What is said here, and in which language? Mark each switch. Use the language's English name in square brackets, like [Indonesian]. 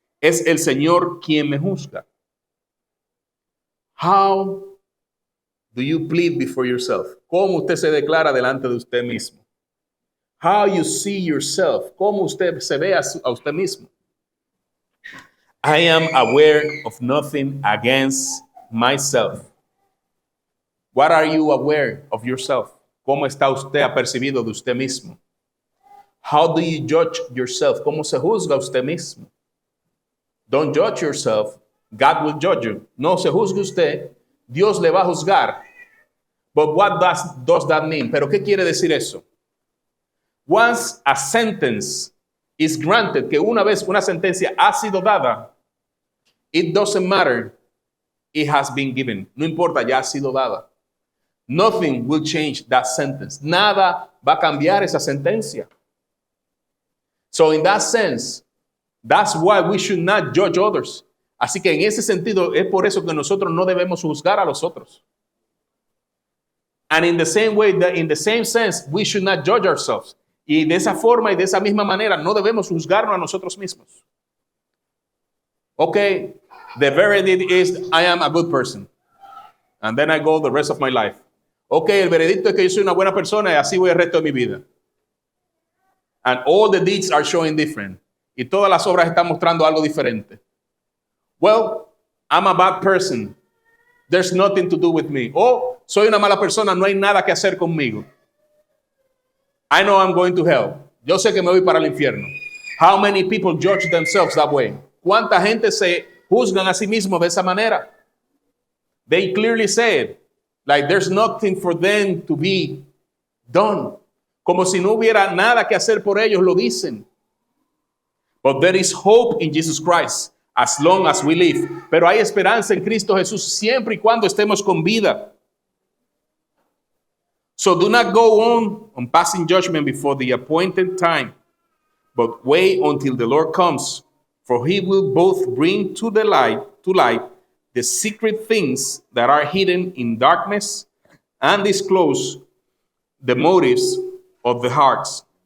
[Spanish] Es el Señor quien me juzga. [English] How do you plead before yourself? [Spanish] ¿Cómo usted se declara delante de usted mismo? [English] How you see yourself? [Spanish] ¿Cómo usted se ve a usted mismo? [English] I am aware of nothing against myself. What are you aware of yourself? [Spanish] ¿Cómo está usted apercibido de usted mismo? [English] How do you judge yourself? [Spanish] ¿Cómo se juzga usted mismo? [English] Don't judge yourself. God will judge you. [Spanish] No se juzgue usted. Dios le va a juzgar. [English] But what does that mean? [Spanish] ¿Pero qué quiere decir eso? [English] Once a sentence is granted, [Spanish] que una vez una sentencia ha sido dada, [English] it doesn't matter. It has been given. [Spanish] No importa, ya ha sido dada. [English] Nothing will change that sentence. [Spanish] Nada va a cambiar esa sentencia. [English] So in that sense, that's why we should not judge others. [Spanish] Así que en ese sentido es por eso que nosotros no debemos juzgar a los otros. [English] And in the same way, in the same sense, we should not judge ourselves. [Spanish] Y de esa forma y de esa misma manera no debemos juzgarnos a nosotros mismos. [English] Okay, the verdict is I am a good person. And then I go the rest of my life. [Spanish] Okay, el veredicto es que yo soy una buena persona y así voy el resto de mi vida. [English] And all the deeds are showing different. [Spanish] Y todas las obras están mostrando algo diferente. [English] Well, I'm a bad person. There's nothing to do with me. [Spanish] Oh, soy una mala persona, no hay nada que hacer conmigo. [English] I know I'm going to hell. [Spanish] Yo sé que me voy para el infierno. [English] How many people judge themselves that way? [Spanish] ¿Cuánta gente se juzgan a sí mismos de esa manera? [English] They clearly say it. Like there's nothing for them to be done. [Spanish] Como si no hubiera nada que hacer por ellos, lo dicen. [English] But there is hope in Jesus Christ as long as we live. [Spanish] Pero hay esperanza en Cristo Jesús siempre y cuando estemos con vida. [English] So do not go on passing judgment before the appointed time, but wait until the Lord comes, for he will both bring to light the secret things that are hidden in darkness and disclose the motives of the hearts.